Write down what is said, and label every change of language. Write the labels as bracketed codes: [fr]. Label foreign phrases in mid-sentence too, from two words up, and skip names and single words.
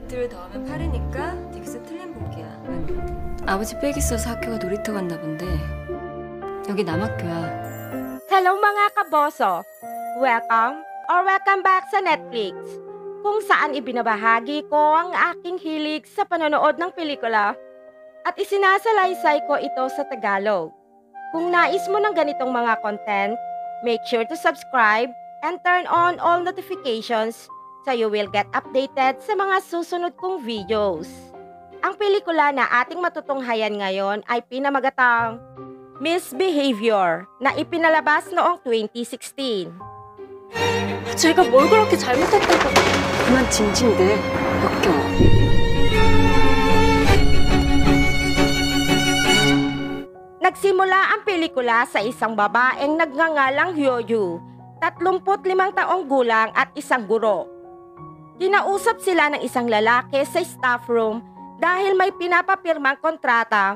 [ko] 2를 더하면 8이니까 딕스 틀린 복이야. 아버지 빽 있어서 학교가 놀이터 갔나 본데 여기 남학교야. [tl] Hello mga kaboso! [en] Welcome or welcome back [tl] sa Netflix, kung saan ibinabahagi ko ang aking hilig sa panonood ng pelikula at isinasalaysay ko ito sa Tagalog. Kung nais mo ng ganitong mga content, [en] make sure to subscribe and turn on all notifications so you will get updated [tl] sa mga susunod kong videos. Ang pelikula na ating matutunghayan ngayon ay pinamagatang Misbehavior na ipinalabas noong 2016. [ko] 제가 뭘 그렇게 잘못했다고. 그만 징징대. 역겨워. [tl] Nagsimula ang pelikula sa isang babaeng nagngangalang Hyoju, 35 taong gulang at isang guro. Kinausap sila ng isang lalaki sa staff room dahil may pinapapirmang kontrata.